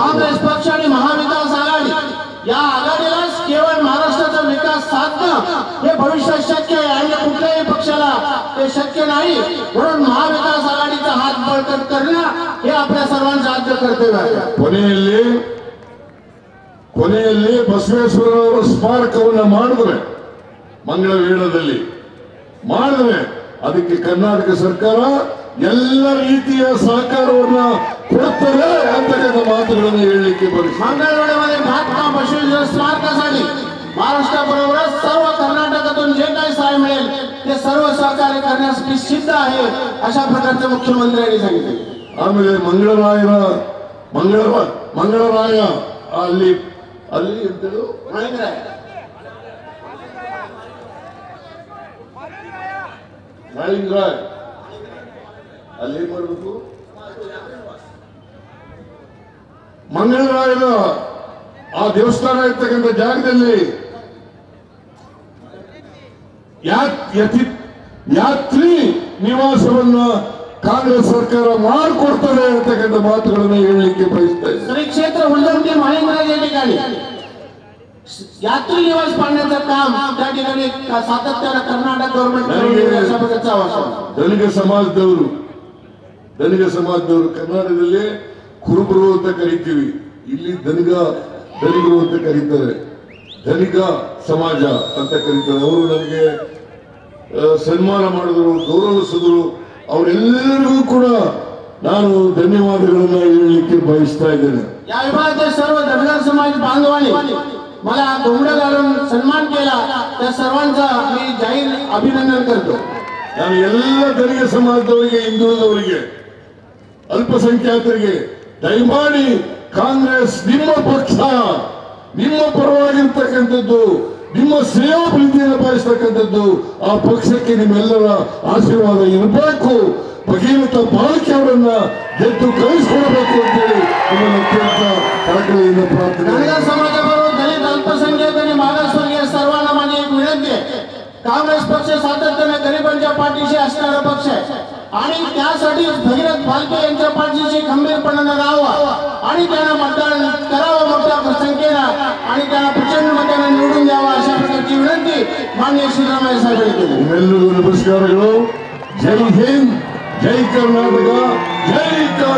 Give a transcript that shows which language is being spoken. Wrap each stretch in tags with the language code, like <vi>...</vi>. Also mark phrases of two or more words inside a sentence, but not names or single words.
<mr>काँग्रेस पक्ष आणि महाविकास आघाडी या आघाडीलाच केवळ महाराष्ट्राचा विकास साधणं हे भविष्यात शक्य आहे आणि कुठल्याही पक्षाला ते शक्य नाही. म्हणून महाविकास आघाडीचा हात बळकट करणं हे आपल्या सर्वांचं आद्य कर्तव्य आहे.</mr> <kn>ಕೊನೆಯಲ್ಲಿ ಬಸವೇಶ್ವರರವರ ಸ್ಮಾರಕವನ್ನು ಮಾಡಿದ್ರೆ ಮಂಗಳವೇಳದಲ್ಲಿ ಮಾಡಿದ್ರೆ ಅದಕ್ಕೆ ಕರ್ನಾಟಕ ಸರ್ಕಾರ ಎಲ್ಲ ರೀತಿಯ ಸಹಕಾರವನ್ನ ಕೊಡ್ತದೆ ಅಂತಕ್ಕಂಥ ಮಾತುಗಳನ್ನು ಹೇಳಲಿಕ್ಕೆ ಬಯಸುತ್ತೇನೆ.</kn> <mr>मंगळवेढ्यामध्ये महात्मा बसवेश्वर स्मारकासाठी महाराष्ट्राबरोबरच सर्व कर्नाटकातून जे काही सहाय्य मिळेल ते सर्व सहकार्य करण्यासाठी सिद्ध आहे अशा प्रकारचे मुख्यमंत्र्यांनी सांगितले.</mr> <kn>ಆಮೇಲೆ ಮಂಗಳರಾಯ ಅಲ್ಲಿ ಎಂತೇಳು ಮಾಳಿಂಗರಾಯ್ ಅಲ್ಲಿ ಏನ್ ಮಾಡಬೇಕು, ಮಂಗಳರಾಯನ ಆ ದೇವಸ್ಥಾನ ಇರ್ತಕ್ಕಂಥ ಜಾಗದಲ್ಲಿ ಯಾತ್ರಿ ನಿವಾಸವನ್ನ ಕಾಂಗ್ರೆಸ್ ಸರ್ಕಾರ ಮಾಡಿಕೊಡ್ತದೆ ಅಂತಕ್ಕಂಥ ಮಾತುಗಳನ್ನು ಹೇಳಲಿಕ್ಕೆ ಬಯಸ್ತಾ ಇದೆ.</kn> <mr>श्री क्षेत्र उल्लंघे माळिंगराज या ठिकाणी यात्री निवास पाडण्याचं काम त्या ठिकाणी सातत्यानं कर्नाटक गव्हर्नमेंट अशा प्रकारचा आवाज.</mr> <kn>ಧನಿಕ ಸಮಾಜದವರು ಕರ್ನಾಟಕದಲ್ಲಿ ಕುರುಬರು ಅಂತ ಕರಿತೀವಿ, ಇಲ್ಲಿ ಧನಿಕರು ಅಂತ ಕರೀತಾರೆ, ಧನಿಕ ಸಮಾಜ ಅಂತ ಕರೀತಾರೆ. ಅವರು ನನಗೆ ಸನ್ಮಾನ ಮಾಡಿದ್ರು, ಗೌರವಿಸಿದ್ರು. ಅವರೆಲ್ಲರಿಗೂ ಕೂಡ ನಾನು ಧನ್ಯವಾದಗಳನ್ನ ಹೇಳಲಿಕ್ಕೆ ಬಯಸ್ತಾ ಇದ್ದೇನೆ.</kn> <mr>या विभागातील सर्व धनगर समाज बांधवांनी मला घोंगडं घालून सन्मान केला, त्या सर्वांचा मी जाहीर अभिनंदन करतो.</mr> <kn>ನಾನು ಎಲ್ಲ ಧನಿಕ ಸಮಾಜದವರಿಗೆ, ಹಿಂದುಳಿದವರಿಗೆ, ಅಲ್ಪಸಂಖ್ಯಾತರಿಗೆ ದಯಮಾಡಿ ಕಾಂಗ್ರೆಸ್ ನಿಮ್ಮ ಪಕ್ಷ, ನಿಮ್ಮ ಪರವಾಗಿರ್ತಕ್ಕಂಥದ್ದು, ನಿಮ್ಮ ಶ್ರೇಯೋಭಿವೃದ್ಧಿಯನ್ನು ಬಯಸ್ತಕ್ಕಂಥದ್ದು, ಆ ಪಕ್ಷಕ್ಕೆ ನಿಮ್ಮೆಲ್ಲರ ಆಶೀರ್ವಾದ ಇರಬೇಕು. ಭಗೀರಥ ಬಾಲಕಿ ಅವರನ್ನ ಗೆದ್ದು ಕಳಿಸಿಕೊಡಬೇಕು ಅಂತೇಳಿ ನಿಮ್ಮನ್ನು ಅತ್ಯಂತ ಕಳಕಳಿಯಿಂದ ಪ್ರಾರ್ಥನೆ.</kn> <mr>धनगर समाजाबरोबर दलित, अल्पसंख्याक आणि मागासवर्गीय सर्वांना माझी एक विनंती आहे. काँग्रेस पक्ष सातत्याने गरिबांच्या पाठीशी असणारा पक्ष आहे आणि त्यासाठी भगीरथ भालके यांच्या पाठीशी खंबीरपणाने राहावं आणि त्यांना मतदान करावं मोठ्या संख्येनं आणि त्यांना प्रचंड मताने निवडून द्यावं अशा प्रकारची विनंती माननीय सिद्धरामಯ್ಯ साहेबांनी केली.</mr> <kn>ನಿಮ್ಮೆಲ್ಲರಿಗೂ ನಮಸ್ಕಾರಗಳು. ಜೈ ಹಿಂದ್, ಜೈ ಕರ್ನಾಟಕ, ಜೈ</kn>